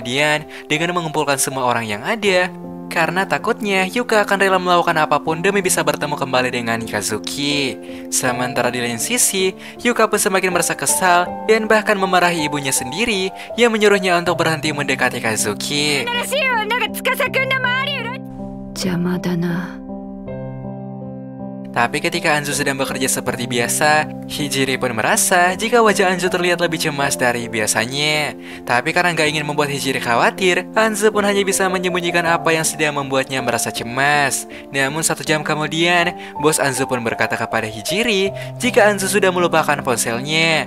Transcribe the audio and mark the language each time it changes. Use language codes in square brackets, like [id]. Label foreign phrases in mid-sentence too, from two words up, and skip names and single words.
[id] Kemudian, dengan mengumpulkan semua orang yang ada, karena takutnya Yuka akan rela melakukan apapun demi bisa bertemu kembali dengan Kazuki. Sementara di lain sisi, Yuka pun semakin merasa kesal dan bahkan memarahi ibunya sendiri yang menyuruhnya untuk berhenti mendekati Kazuki. [ja] 新しい女が司くんの周りうろ邪魔だな。 [id] Tapi ketika Anzu sedang bekerja seperti biasa, Hijiri pun merasa jika wajah Anzu terlihat lebih cemas dari biasanya. Tapi karena gak ingin membuat Hijiri khawatir, Anzu pun hanya bisa menyembunyikan apa yang sedang membuatnya merasa cemas. Namun 1 jam kemudian, bos Anzu pun berkata kepada Hijiri jika Anzu sudah melupakan ponselnya.